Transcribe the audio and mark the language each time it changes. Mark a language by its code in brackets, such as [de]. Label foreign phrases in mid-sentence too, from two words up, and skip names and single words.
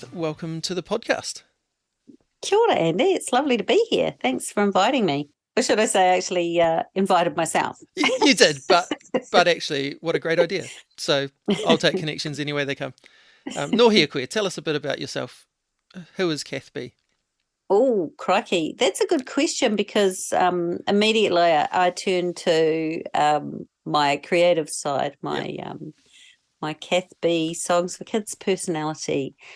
[en] Welcome to the podcast. [mi] Kia ora, [en] Andy. It's lovely to be here. Thanks for inviting me. Or should I say, actually invited myself. You did, but actually, what a great idea. So I'll take connections any way they come. [mi] Nohia koe, [en] tell us a bit about yourself. Who is Kath Bee? Oh, crikey. That's a good question because immediately I turn to my creative side, my Kath Bee Songs for Kids personality.